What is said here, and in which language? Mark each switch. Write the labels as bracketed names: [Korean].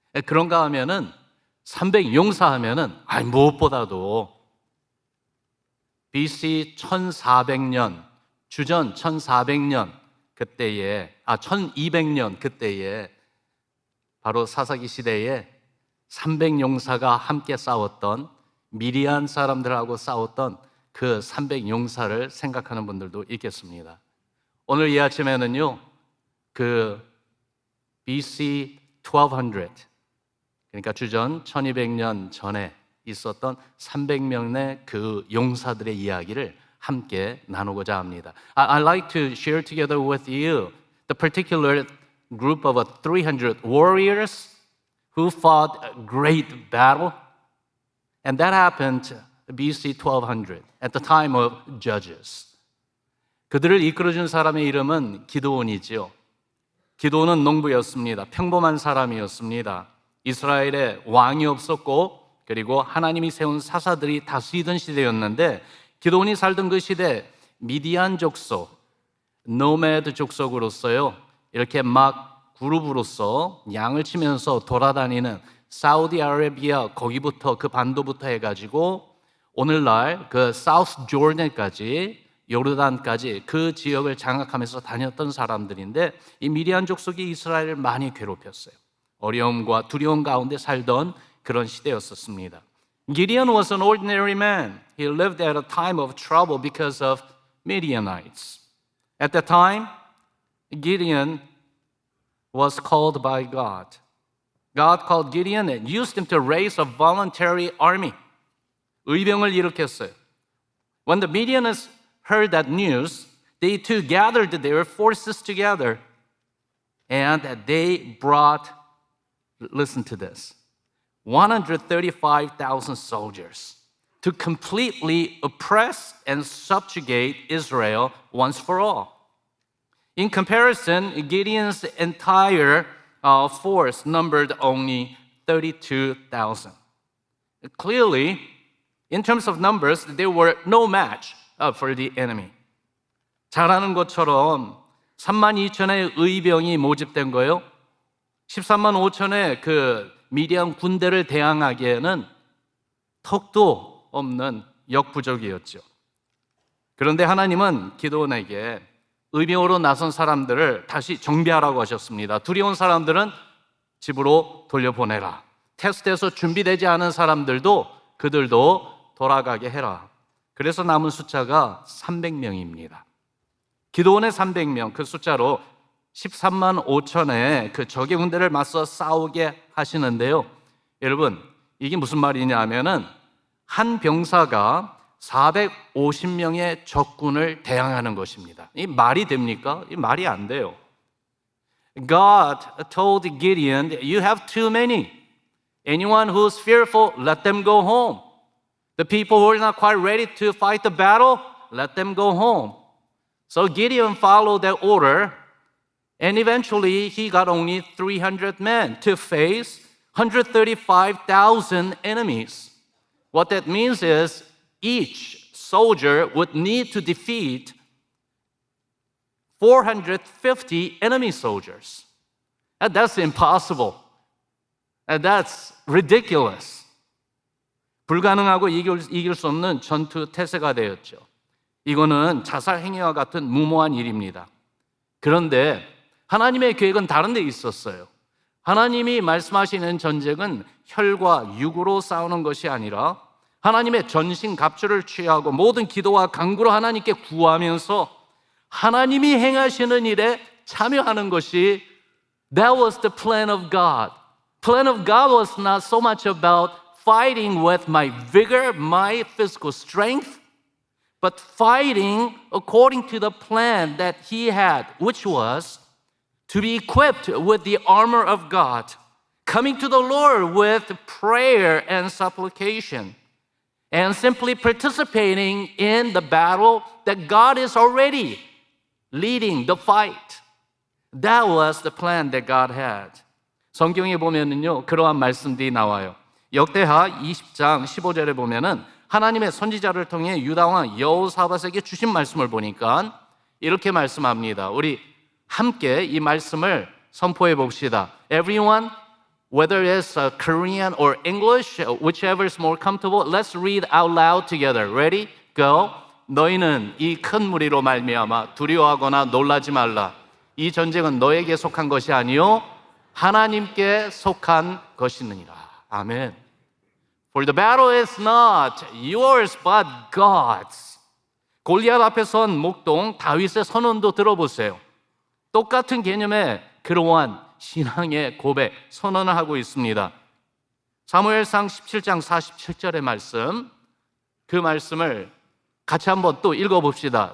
[Korean] 그런가 하면은 300용사 하면은 무엇보다도 BC 1400년, 주전 1400년 그때에 1200년 그때에 바로 사사기 시대에 300용사가 함께 싸웠던 미디안 사람들하고 싸웠던 그 300용사를 생각하는 분들도 있겠습니다. 오늘 이 아침에는요, 그 BC 1200, 그러니까 주전 1200년 전에 있었던 300명의 그 용사들의 이야기를 함께 나누고자 합니다. [English] I'd like to share together with you the particular group of 300 warriors who fought a great battle. And that happened BC 1200, at the time of Judges. [Korean] 그들을 이끌어준 사람의 이름은 기드온이지요. 기드온은 농부였습니다. 평범한 사람이었습니다. 이스라엘에 왕이 없었고 그리고 하나님이 세운 사사들이 다스리던 시대였는데 기드온이 살던 그 시대 미디안 족속, 노매드 족속으로서요. 이렇게 막 그룹으로서 양을 치면서 돌아다니는 사우디아라비아 거기부터 그 반도부터 해가지고 오늘날 그 사우스 조던까지 요르단까지 그 지역을 장악하면서 다녔던 사람들인데 이 미디안 족속이 이스라엘을 많이 괴롭혔어요. 어려움과 두려움 가운데 살던 그런 시대였었습니다. [English] Gideon was an ordinary man. He lived at a time of trouble because of Midianites. At that time, Gideon was called by God. God called Gideon and used him to raise a voluntary army. [Korean] 의병을 일으켰어요. [English] When the Midianites heard that news, they too gathered their forces together and they brought, listen to this, 135,000 soldiers to completely oppress and subjugate Israel once for all. In comparison, Gideon's entire force numbered only 32,000. Clearly, in terms of numbers, they were no match for the enemy. [Korean] 잘 아는 것처럼 32,000의 의병이 모집된 거예요. 13만 5천의 그 미디안 군대를 대항하기에는 턱도 없는 역부족이었죠. 그런데 하나님은 기드온에게 의병으로 나선 사람들을 다시 정비하라고 하셨습니다. 두려운 사람들은 집으로 돌려보내라. 테스트에서 준비되지 않은 사람들도 그들도 돌아가게 해라. 그래서 남은 숫자가 300명입니다. 기드온의 300명, 그 숫자로 13만 5천의 그 적의 군대를 맞서 싸우게 하시는데요. 여러분, 이게 무슨 말이냐 하면은 한 병사가 450명의 적군을 대항하는 것입니다. 이 말이 됩니까? 이 말이 안 돼요. [English] God told Gideon, you have too many. Anyone who's fearful, let them go home. The people who are not quite ready to fight the battle, let them go home. So Gideon followed that order, and eventually he got only 300 men to face 135,000 enemies. What that means is each soldier would need to defeat 450 enemy soldiers. And that's impossible. And that's ridiculous. [Korean] 불가능하고 이길 수 없는 전투 태세가 되었죠. 이거는 자살 행위와 같은 무모한 일입니다. 그런데 하나님의 계획은 다른 데 있었어요. 하나님이 말씀하시는 전쟁은 혈과 육으로 싸우는 것이 아니라 하나님의 전신갑주를 취하고 모든 기도와 간구로 하나님께 구하면서 하나님이 행하시는 일에 참여하는 것이 [English] That was the plan of God. Plan of God was not so much about fighting with my vigor, my physical strength, but fighting according to the plan that He had, which was to be equipped with the armor of God, coming to the Lord with prayer and supplication, and simply participating in the battle that God is already leading the fight. That was the plan that God had. [Korean] 성경에 보면은요, 그러한 말씀들이 나와요. 역대하 20장 15절에 보면은 하나님의 선지자를 통해 유다왕 여호사밧에게 주신 말씀을 보니까 이렇게 말씀합니다. 우리 함께 이 말씀을 선포해 봅시다. [English] Everyone, whether it's Korean or English, whichever is more comfortable, let's read out loud together. Ready? Go. [Korean] 너희는 이 큰 무리로 말미암아 두려워하거나 놀라지 말라. 이 전쟁은 너에게 속한 것이 아니요 하나님께 속한 것이니라. 아멘. [English] For the battle is not yours but God's. [Korean] 골리앗 앞에 선 목동 다윗의 선언도 들어보세요. 똑같은 개념의 그러한 신앙의 고백, 선언을 하고 있습니다. 사무엘상 17장 47절의 말씀, 그 말씀을 같이 한번 또 읽어봅시다.